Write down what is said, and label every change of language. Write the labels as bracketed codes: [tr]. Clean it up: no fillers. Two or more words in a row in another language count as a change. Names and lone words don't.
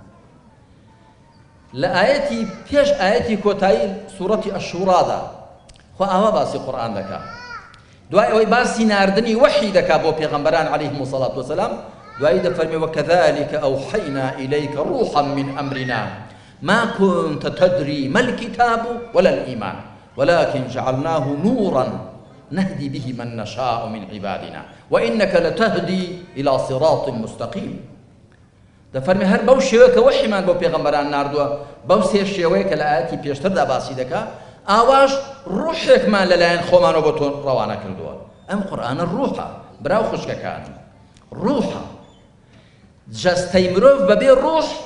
[ckb] لە ئاەتی پێش ئاەتی کۆتایی سوورەتی ئەشوڕادا خوا ئاوا باسی قورئان دەکات دوای ئەوەی باسی ناردنی وەحی دەکات بۆ پێغەمبەران [ar] عەلەیهیمو الصەلاة وەسەلام [ckb] دوایی دەفەرمێ [ar] وەکەذالک ئەوحەینا ئیلەیکە ڕوحا من ئەمرنا ما كنت تدري ما الكتاب ولا الإيمان ولكن جعلناه نورا نهدي به من نشاء من عبادنا وإنك لتهدي إلى صراط مستقيم [ckb] دەفەرمێ هەر بەو شێوەیە کە وەحیمان بۆ پێغەمبەران ناردووە بەو سێ شێوەیە کە لە ئاەتی پێشتردا باسی دەکات ئاواش ڕوحێکمان لەلایەن خۆمانەوە بۆ تۆ ڕەوانە کردووە ئەم قورئانە ڕوحە براو خوشکەکان ڕوحە جەستەی مرۆڤ بەبێ ڕوح